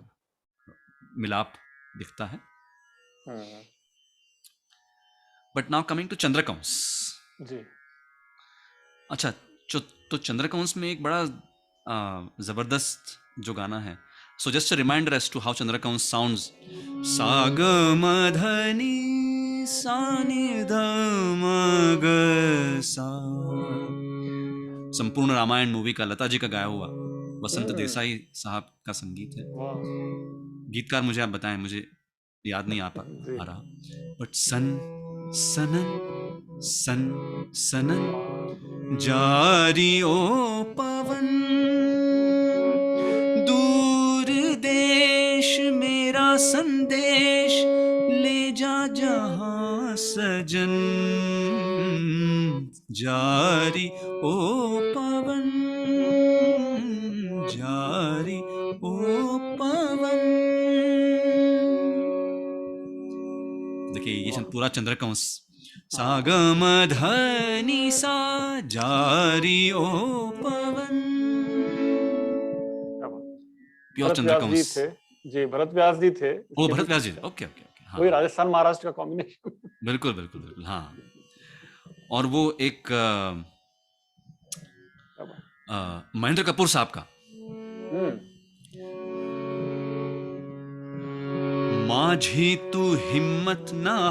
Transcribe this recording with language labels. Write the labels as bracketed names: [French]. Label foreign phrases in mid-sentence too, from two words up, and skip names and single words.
[Hindi] मिलाप दिखता है। हम्म। [English] but now coming to चंद्रकौंस। [Hindi] जी। अच्छा, तो चंद्रकौंस में एक बड़ा जबरदस्त जो गाना है, [English] so just reminder as to how चंद्रकौंस sounds, [Hindi] सा ग म ध नि सा नि ध म ग सा। संपूर्ण रामायण मूवी का लता जी का गाया हुआ, वसंत देसाई साहब का संगीत है। वाह। गीतकार मुझे आप बताएं, मुझे याद नहीं जी। आ रहा। बट सन सनन सन सनन जारी ओ पवन, दूर देश मेरा संदेश ले जा जहां सजन, जारी ओ पवन, जारी ओ पवन। देखिए ये पूरा चंद्रकंस, सा ग म ध नि सा जारी ओ पवन, प्योर भरत व्यास जी चंद्रकंस। थे। जी भरत व्यास जी थे ओ इसके भी भरत व्यास जी, कुछ। ओके ओके ओके, हाँ वही हाँ राजस्थान महाराष्ट्र का कॉम्बिनेशन। बिल्कुल बिल्कुल बिल्कुल, हाँ। और वो एक महेंद्र कपूर साहब का, माझी तू हिम्मत न